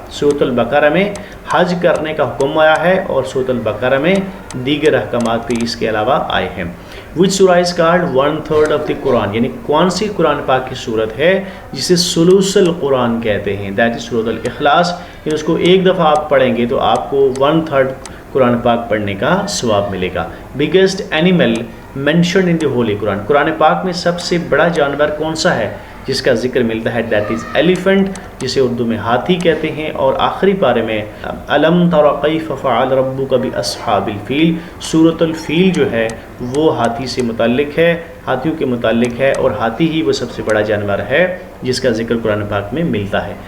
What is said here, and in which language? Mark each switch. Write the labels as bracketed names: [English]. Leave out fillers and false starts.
[Urdu] سورۃ البقرہ میں حج کرنے کا حکم آیا ہے اور سورۃ البقرہ میں دیگر احکامات بھی اس کے علاوہ آئے ہیں. [English] Which surah is called 1/3 of the Quran? [Urdu] یعنی کون سی قرآن پاک کی صورت ہے جسے ثلث القرآن کہتے ہیں؟ [English] That is [Urdu] سورۃ الاخلاص. یہ اس کو ایک دفعہ آپ پڑھیں گے تو آپ کو 1/3 قرآن پاک پڑھنے کا ثواب ملے گا. [English] Biggest animal mentioned in the holy Quran? [Urdu] قرآن پاک میں سب سے بڑا جانور کون سا ہے جس کا ذکر ملتا ہے؟ [English] That is elephant, [Urdu] جسے اردو میں ہاتھی کہتے ہیں. اور آخری پارے میں [Arabic] الم تر کیف فعل ربک باصحاب الفیل. [Urdu] سورۃ الفیل جو ہے وہ ہاتھی سے متعلق ہے، ہاتھیوں کے متعلق ہے، اور ہاتھی ہی وہ سب سے بڑا جانور ہے جس کا ذکر قرآن پاک میں ملتا ہے.